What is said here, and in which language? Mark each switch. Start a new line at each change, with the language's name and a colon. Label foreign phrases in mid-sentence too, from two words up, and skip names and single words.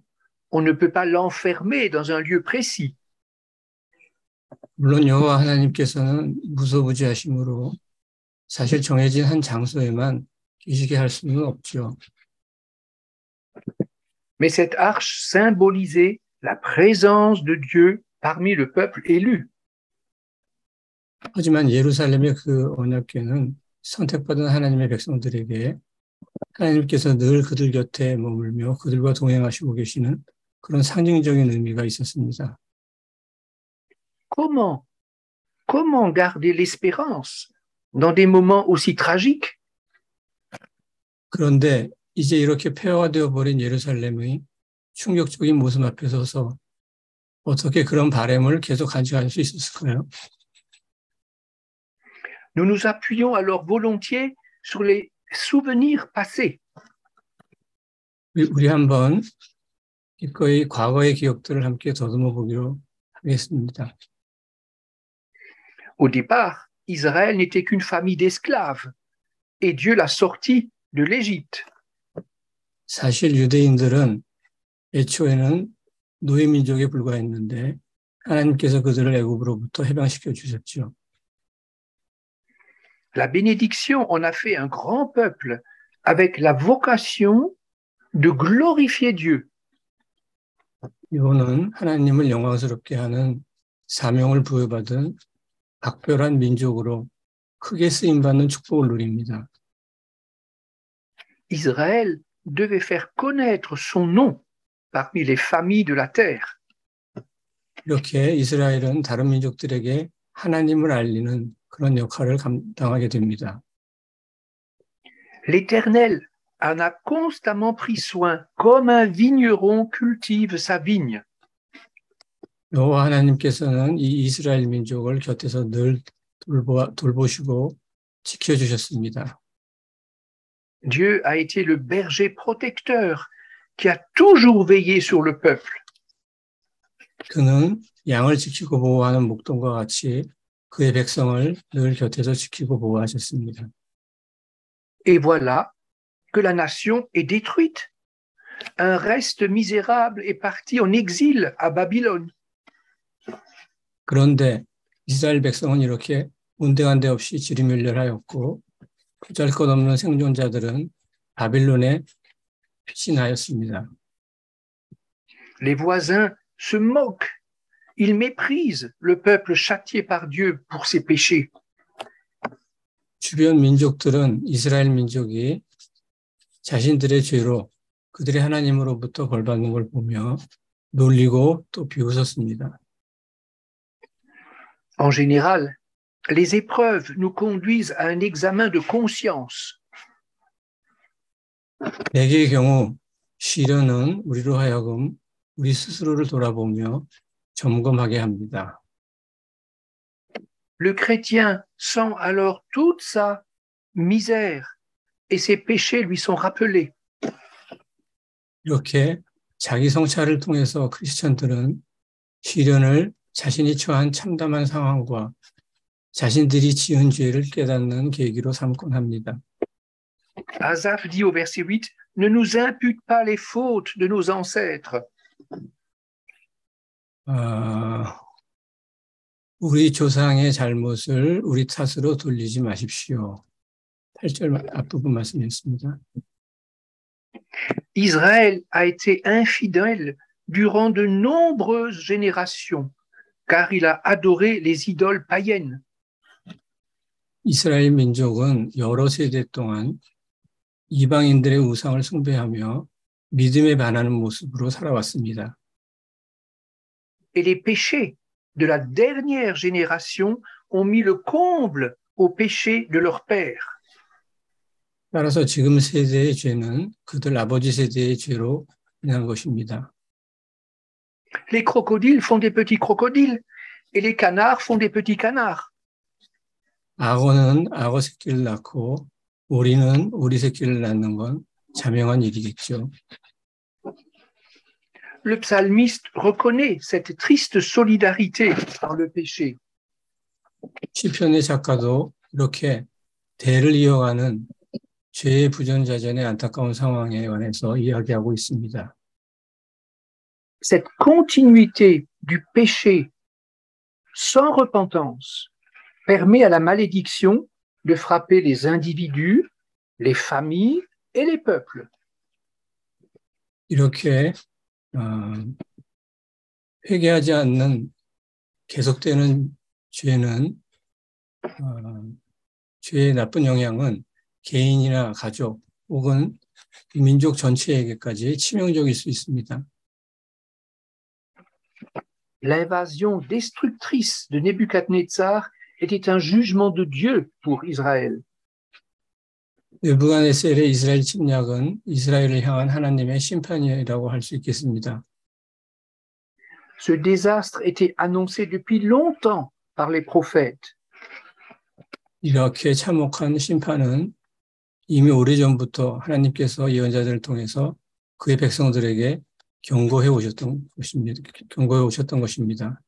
French: On ne peut pas l'enfermer dans un lieu précis.
Korean: 물론 여호와 하나님께서는 무소부지하심으로 사실 정해진 한 장소에만 계시게 할 수는 없죠.
French: Mais cette arche symbolisait la présence de Dieu parmi le peuple élu.
Korean: 하지만 예루살렘의 그 언약궤는 선택받은 하나님의 백성들에게 하나님께서 늘 그들 곁에 머물며 그들과 동행하시고 계시는 그런 상징적인 의미가 있었습니다.
French: Comment garder l'espérance dans des moments aussi tragiques?
Korean: 그런데 이제 이렇게 폐허가 버린 예루살렘의 충격적인 모습 앞에 서서 어떻게 그런 바람을 계속 가져갈 수 있었을까요?
French: Nous nous appuyons alors volontiers sur les souvenirs passés.
Korean: 우리 한번 기꺼이 과거의 기억들을 함께 더듬어 보기로 하겠습니다.
French: Au départ, Israël n'était qu'une famille d'esclaves et Dieu l'a sorti de l'Égypte.
Korean: 사실 유대인들은 애초에는 노예 민족에 불과했는데 하나님께서 그들을 애굽으로부터 해방시켜 주셨죠.
French: La bénédiction en a fait un grand peuple avec la vocation de glorifier Dieu.
Korean: 이거는 하나님을 영광스럽게 하는 사명을 부여받은 각별한 민족으로 크게 쓰임받는 축복을 누립니다.
French: Israël devait faire connaître son nom parmi les familles de la terre.
Korean: 이렇게 이스라엘은 다른 민족들에게 하나님을 알리는 그런 역할을 감당하게 됩니다.
French: L'Éternel en a constamment pris soin, comme un vigneron cultive sa vigne.
Korean: 여호와 하나님께서는 이 이스라엘 민족을 곁에서 늘 돌보시고 지켜주셨습니다.
French: Dieu a été le berger protecteur qui a toujours veillé sur le peuple.
Korean: 그는 양을 지키고 보호하는 목동과 같이 그의 백성을 늘 곁에서 지키고 보호하셨습니다.
French: Et voilà que la nation est détruite. Un reste misérable est parti en exil à Babylone.
Korean: 그런데 이스라엘 백성은 이렇게 온데간데 없이 지리멸렬하였고 보잘것없는 생존자들은 바빌론에 피신하였습니다.
French: Les voisins se moquent. Ils méprisent le peuple châtié par Dieu pour ses péchés.
Korean: 주변 민족들은 이스라엘 민족이 자신들의 죄로 그들의 하나님으로부터 벌받는 걸 보며 놀리고 또 비웃었습니다.
French: En général, les épreuves nous conduisent à un examen de conscience.
Korean: 대개의 경우 시련은 우리로 하여금 우리 스스로를 돌아보며 점검하게 합니다.
French: Le chrétien sent alors toute sa misère et ses péchés lui sont rappelés.
Korean: 이렇게 자기 성찰을 통해서 크리스천들은 시련을 자신이 처한 참담한 상황과 자신들이 지은 죄를 깨닫는 계기로 삼곤 합니다.
French: Asaph dit au verset 8, « Ne nous impute pas les fautes de nos ancêtres. »
Korean: 우리 조상의 잘못을 우리 탓으로 돌리지 마십시오. 8절 앞부분 말씀이었습니다.
French: Israël a été infidèle durant de nombreuses générations, car il a adoré les idoles païennes.
Korean: 이스라엘 민족은 여러 세대 동안 이방인들의 우상을 숭배하며 믿음에 반하는 모습으로 살아왔습니다.
French: Et les péchés de la dernière génération ont mis le comble aux péchés de leur père.
Korean: 따라서 지금 세대의 죄는 그들 아버지 세대의 죄로 인한 것입니다.
French: Les crocodiles font des petits crocodiles et les canards font des petits canards.
Korean: 악어는 악어 새끼를 낳고 오리는 오리 새끼를 낳는 건 자명한 일이겠죠.
French: Le psalmiste reconnaît cette triste solidarité dans le péché.
Korean: 시편의 작가도 이렇게 대를 이어가는 죄의 부전자전의 안타까운 상황에 관해서 이야기하고 있습니다.
French: Cette continuité du péché sans repentance permet à la malédiction de frapper les individus, les familles et les peuples.
Korean: 이렇게 회개하지 않는 계속되는 죄는 죄의 나쁜 영향은 개인이나 가족 혹은 민족 전체에게까지 치명적일 수 있습니다.
French: L'invasion destructrice de Nebuchadnezzar était un jugement de Dieu pour Israël.
Korean: 느부갓네살의 이스라엘 침략은 이스라엘을 향한 하나님의 심판이라고 할 수 있겠습니다.
French: Ce désastre était annoncé depuis longtemps par les prophètes.
Korean: 이렇게 참혹한 심판은 이미 오래전부터 하나님께서 예언자들을 통해서 그의 백성들에게 경고해 오셨던 것입니다.